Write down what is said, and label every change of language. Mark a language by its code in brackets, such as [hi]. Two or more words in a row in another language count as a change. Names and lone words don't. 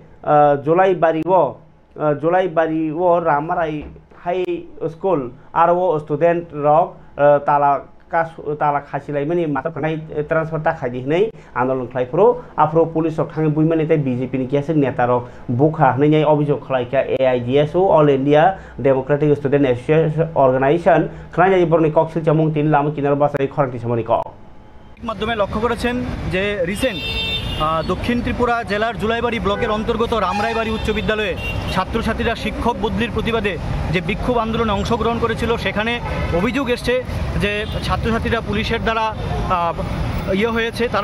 [trp] जुलाइबारिओ रामाराय हाई स्कुल आरो स्टुडेन्ट रक ताला खासिलाइमानि माथाफोरनाय ट्रान्सफार थाखाय हनै आन्दोलन खालायफ्रो आफ्रो पुलिस थाङै बुइमानि ताय बीजेपी नि केस नेता रक बुखा हनै अभियोग खालायखा AIDSO [en] All India Democratic Student Association Organisation [trp] खानाय बरनि कक्सिल चामुं तिन लाम किनार बासाय खरांति समनि क [bn] মাধ্যমে লক্ষ্য করেছেন যে রিসেন্ট দক্ষিণ ত্রিপুরা জেলার জুলাইবাড়ি ব্লকের অন্তর্গত রামরাইবাড়ি উচ্চ বিদ্যালয়ে ছাত্রছাত্রীরা শিক্ষক বদলির প্রতিবাদে যে বিক্ষোভ আন্দোলনে অংশগ্রহণ করেছিল সেখানে অভিযোগ এসছে যে ছাত্রছাত্রীরা পুলিশের দ্বারা হয়েছে তারা